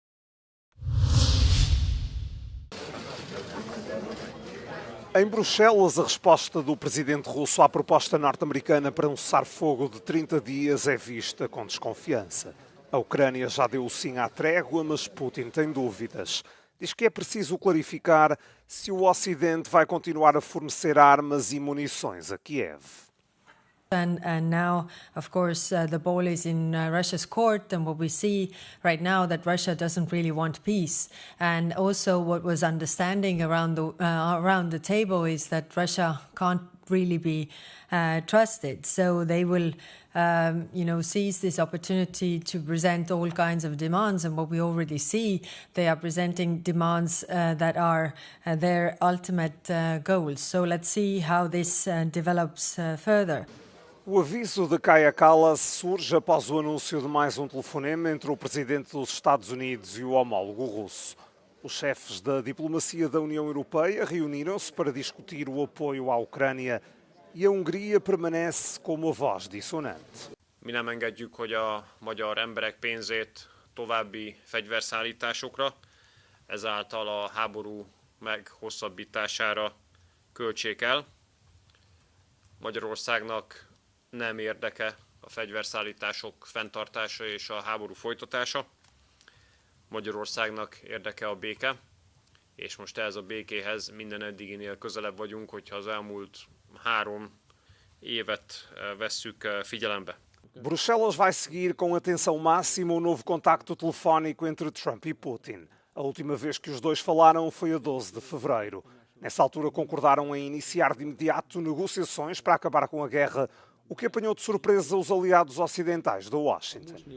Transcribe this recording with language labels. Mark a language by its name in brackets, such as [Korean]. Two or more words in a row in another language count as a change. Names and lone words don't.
[Portuguese] Em Bruxelas, a resposta do presidente russo à proposta norte-americana para um cessar-fogo de 30 dias é vista com desconfiança. A Ucrânia já deu o sim à trégua, mas Putin tem dúvidas. Diz que é preciso clarificar se o Ocidente vai continuar a fornecer armas e munições a Kiev. [English] And now, of course, the ball is in Russia's court, and what we see right now that Russia doesn't really want peace. And also, what was understanding around the table is that Russia can't really be trusted. So they will, seize this opportunity to present all kinds of demands. And what we already see, they are presenting demands that are their ultimate goals. So let's see how this develops further. [Portuguese] O aviso de Kaja Kallas surge após o anúncio de mais um telefonema entre o presidente dos Estados Unidos e o homólogo russo. Os chefes da diplomacia da União Europeia reuniram-se para discutir o apoio à Ucrânia e a Hungria permanece como a voz dissonante. [Hungarian] Mi nem engedjük, hogy a magyar emberek pénzét további fegyverszállításokra, ezáltal a háború meghosszabbítására költsék el. Magyarországnak nem érdeke a fegyverszállítások fenntartása és a háború folytatása. Magyarországnak érdeke a béke, és most ehhez a békéhez minden eddiginél közelebb vagyunk, hogyha az elmúlt 3 évet vesszük figyelembe. [Portuguese] Bruxelas vai seguir com atenção máxima o novo contacto telefónico entre Trump e Putin. A última vez que os dois falaram foi a 12 de fevereiro. Nessa altura concordaram em iniciar de imediato negociações para acabar com a guerra, o que apanhou de surpresa os aliados ocidentais de Washington.